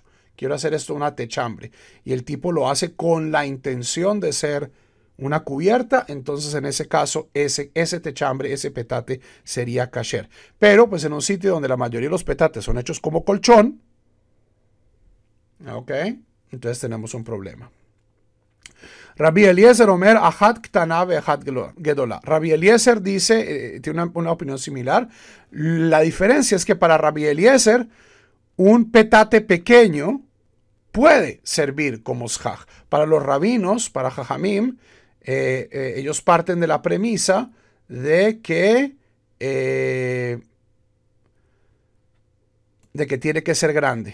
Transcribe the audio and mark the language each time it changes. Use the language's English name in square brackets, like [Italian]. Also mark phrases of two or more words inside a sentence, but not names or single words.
[Spanish] Quiero hacer esto una techambre. Y el tipo lo hace con la intención de ser una cubierta, entonces en ese caso ese techambre, ese petate sería kasher. Pero pues en un sitio donde la mayoría de los petates son hechos como colchón, ok, entonces tenemos un problema. [Hebrew] רבי אליעזר אומר, אחת קטנה ואחת גדולה. [Spanish] Rabbi Eliezer dice, tiene una opinión similar. La diferencia es que para Rabbi Eliezer, un petate pequeño puede servir como shach. Para los rabinos, para Jajamim, ellos parten de la premisa de que tiene que ser grande.